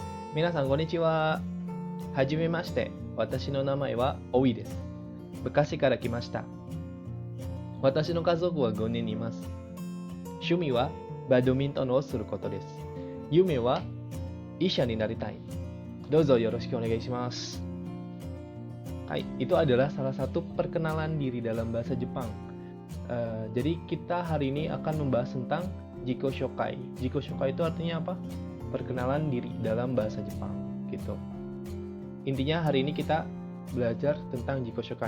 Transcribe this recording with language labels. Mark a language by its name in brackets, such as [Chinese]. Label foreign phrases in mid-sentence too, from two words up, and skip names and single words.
[Japanese] 皆さんこんにちは。はじめまして。私の名前はオイです。昔から来ました。私の家族は5人います。趣味はバドミントンをすることです。夢は医者になりたい。どうぞよろしくお願いします。 [Indonesian] Hai, itu adalah salah satu perkenalan diri dalam bahasa Jepang. Jadi kita hari ini akan membahas tentang [Japanese] 自己紹介. 自己紹介 [Indonesian] itu artinya apa? Perkenalan diri dalam bahasa Jepang, gitu. Intinya hari ini kita belajar tentang [Japanese] 自己紹介.